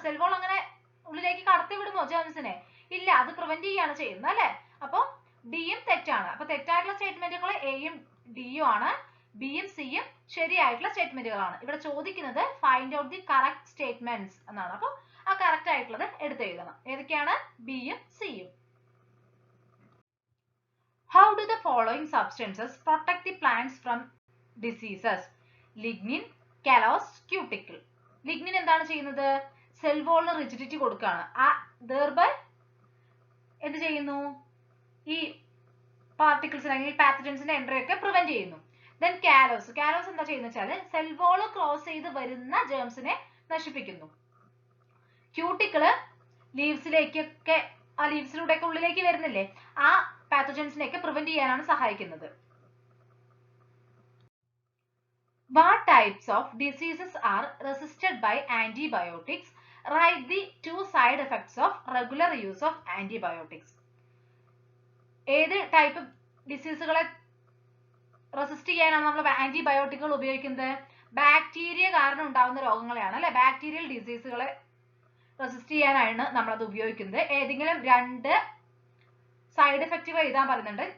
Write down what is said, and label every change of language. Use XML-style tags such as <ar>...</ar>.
<ml>Cell wall അങ്ങനെ ഉള്ളിലേക്ക് കടത്തി വിടുമോ ജേംസിനെ? ഇല്ല, അത് പ്രിവെന്റ് ചെയ്യാണ് ചെയ്യുന്നത് അല്ലെ? അപ്പൊ ഡിയും തെറ്റാണ്. അപ്പൊ തെറ്റായിട്ടുള്ള സ്റ്റേറ്റ്മെന്റുകൾ എയും ഡിയും ആണ്. ബിയും സിയും ശരിയായിട്ടുള്ള സ്റ്റേറ്റ്മെന്റുകളാണ്. ഇവിടെ ചോദിക്കുന്നത്</ml> <en>find out the correct statements</en> <ml>എന്നാണ്. അപ്പൊ ആ കറക്റ്റ് ആയിട്ടുള്ളത് എടുത്തെഴുതണം. ഏതൊക്കെയാണ്? ബിയും സിയും.</ml> <en>How do the following substances protect the plants from diseases? Lignin, callus, cuticle.</en> <ml>Lignin എന്താണ് ചെയ്യുന്നത്? സെൽ വോളിന് റിജിഡിറ്റി കൊടുക്കുകയാണ്. thereby എന്ത് ചെയ്യുന്നു? ഈ പാർട്ടിക്കിൾസ് അല്ലെങ്കിൽ പാത്തജൻസിന്റെ എൻട്രി ഒക്കെ പ്രിവെന്റ് ചെയ്യുന്നു. ദെൻ കാലോസ് എന്താ ചെയ്യുന്നത് വെച്ചാൽ സെൽ വോൾ ക്രോസ് ചെയ്ത് വരുന്ന ജേംസിനെ നശിപ്പിക്കുന്നു. ക്യൂട്ടിക്കിള് ലീവ്സിലേക്കൊക്കെ ആ ലീവ്സിലൂടെ ഒക്കെ ഉള്ളിലേക്ക് വരുന്നില്ലേ, ആ പാത്തജൻസിനെയൊക്കെ പ്രിവെന്റ് ചെയ്യാനാണ് സഹായിക്കുന്നത്.</ml> <en>What types of diseases are resisted by antibiotics? Write the 2 side effects of regular use of antibiotics.</en> <ml>ഏത് ടൈപ്പ് ഡിസീസുകളെ റെസിസ്റ്റ് ചെയ്യാനാണ് നമ്മൾ ആന്റിബയോട്ടിക്കുകൾ ഉപയോഗിക്കുന്നത്? ബാക്ടീരിയ കാരണം ഉണ്ടാകുന്ന രോഗങ്ങളെയാണ് അല്ലെ, ബാക്ടീരിയൽ ഡിസീസുകളെ റെസിസ്റ്റ് ചെയ്യാനാണ് നമ്മൾ അത് ഉപയോഗിക്കുന്നത്. ഏതെങ്കിലും 2 സൈഡ് എഫക്റ്റുകൾ എഴുതാൻ പറയുന്നുണ്ട്.</ml>